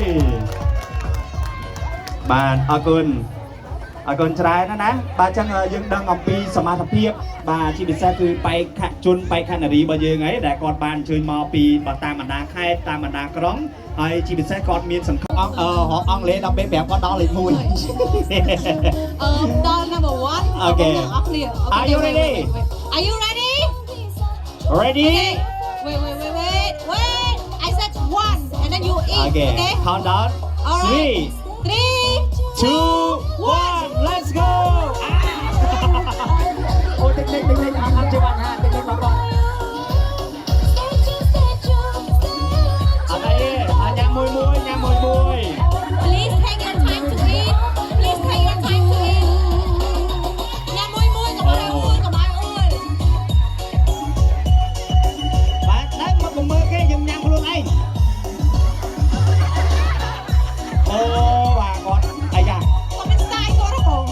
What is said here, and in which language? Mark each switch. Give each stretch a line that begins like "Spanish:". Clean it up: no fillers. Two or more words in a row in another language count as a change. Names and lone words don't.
Khmer: បាទអរគុណច្រើនណាស់បាទអញ្ចឹងយើងដឹងអំពីសមត្ថភាពបាទជាពិសេសគឺបែកខជនបែកខនារីរបស់យើងហ្នឹងដែលគាត់បានអញ្ជើញមកពីតាមបណ្ដាខេត្តតាមបណ្ដាក្រុងហើយជាពិសេសគាត់មានសង្ឃឹមអង់គ្លេសដល់ពេលប្រាប់គាត់ដល់លេខ1 ដល់ number 1
English: Okay Are you ready Wait I said 1 and then you eat Okay count down 3 2 1 let's go
Khmer: អូតិចអត់ជិះបានហាតិចបងប្អូនអត់អីញ៉ាំមួយ
English: Please take your time to eat
Khmer: ញ៉ាំមួយកុំឲ្យអួល បាទដើរមកមើលគេយើងញ៉ាំខ្លួនឯងអូបាទគាត់អាយ៉ា គាត់មាន style គាត់ហ៎បង